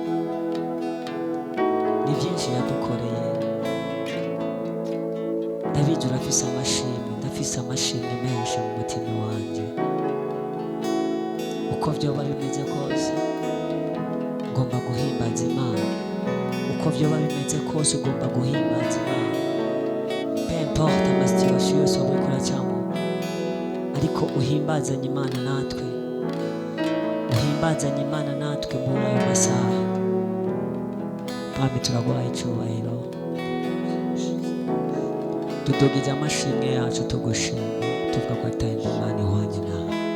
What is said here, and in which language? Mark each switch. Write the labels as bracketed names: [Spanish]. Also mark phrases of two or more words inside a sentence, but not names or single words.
[Rundi] Ni byinshi yadukoreye, ndabizi urafise amashimwe, ndafise amashimwe menshi mu mutima wanje. Uko vyoba bimeze kose ngomba guhimbaza Imana, uko vyoba bimeze kose ugomba guhimbaza Imana. [French] Peu importe [Rundi] amasituwasiyo yose wowe kuracamo, ariko uhimbazanye Imana natwe, uhimbazanye Imana natwe muri ayo masaha. Mwami turaguhaye icyubahiro, tudugije amashimwe yacu tugushima, tuvuga ko atari Imana ihwanye nawe.